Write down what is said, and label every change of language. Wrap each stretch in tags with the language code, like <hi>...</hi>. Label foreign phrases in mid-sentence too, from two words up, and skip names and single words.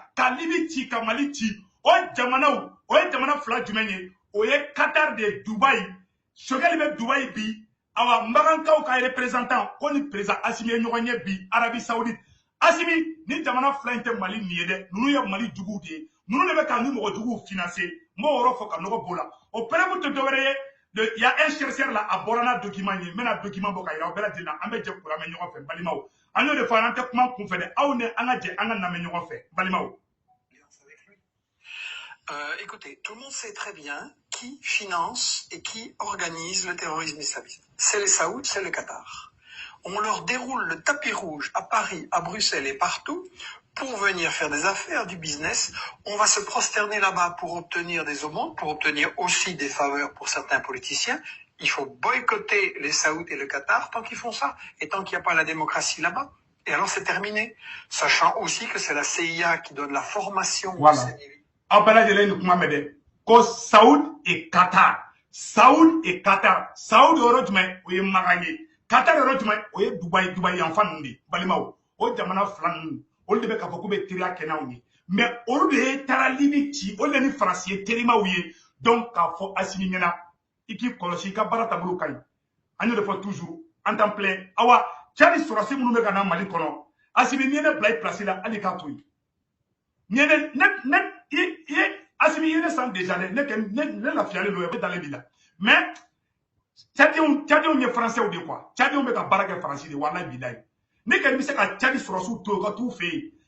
<bm>ka Libi ci ka Mali ci o jamanaw o ye jamana fila jumɛn ye o ye Qatar de Dubaï Choguel bɛ Dubaï bi awa Magankaw ka représentant ko ni président Asimi ye ɲɔgɔn ye bi Arabie Saoudite Asimi ni jamana fila in tɛ Mali nin ye dɛ ninnu ye Mali juguw de ye ninnu de bɛ ka ni mɔgɔ juguw financer n b'o yɔrɔ fɔ ka nɔgɔ b'o la o pɛrɛbu tɛ dɔwɛrɛ ye</bm> <fr>il y a un chercheur là</fr> <bm>a bɔra n'a document ye n bɛna document bɔ ka yira aw bɛɛ lajɛlen na an bɛ jɛ kuramɛ ɲɔgɔn fɛ balimaw an y'o de fɔ an tɛ kuma kunfɛ dɛ aw ni an ka jɛ an ka lamɛn ɲɔgɔn fɛ balimaw.</bm> <fr>Écoutez, tout le monde sait très bien qui finance et qui organise le terrorisme islamiste. C'est les Saouds, c'est le Qatar. On leur déroule le tapis rouge à Paris, à Bruxelles et partout pour venir faire des affaires, du business. On va se prosterner là-bas pour obtenir des aumônes, pour obtenir aussi des faveurs pour certains politiciens. Il faut boycotter les Saouds et le Qatar tant qu'ils font ça et tant qu'il n'y a pas la démocratie là-bas. Et alors c'est terminé. Sachant aussi que c'est la CIA qui donne la formation. Voilà. Ko Saoud et Qatar. Saoud et Qatar.</fr> <bm>Saoud yɔrɔ jumɛn o ye Magan ye. Qatar yɔrɔ jumɛn o ye Dubaï yanfan ninnu de balimaw. O jamana fila ninnu olu de bɛ k'a fɔ k'u bɛ teriya kɛ n'anw ye. Mais olu de ye taara Libi ci olu de ni Faransi ye terimaw ye. Donc k'a fɔ Asimi ɲɛna i k'i kɔlɔsi i ka baara taabolo ka ɲi. An y'o de fɔ</bm> <fr>toujours en temps plein.</fr> <bm>Awa cɛ ni sɔrɔsi minnu bɛ ka na Mali kɔnɔ. Asimi n'i ye ne bila i place la hali k'a to yen. Asimi ye ne san déjà ne lafiyalen don bɛ dalen bi la mais Tchadienw ye</bm> <fr>français de quoi</fr> <bm>Tchadienw bɛ ka baara kɛ Faransi de</bm> <ar>والله بالله</ar> <bm>ne kɛlen bɛ se ka Tchadi sɔrɔsiw to ka t'u fɛ yen an</bm>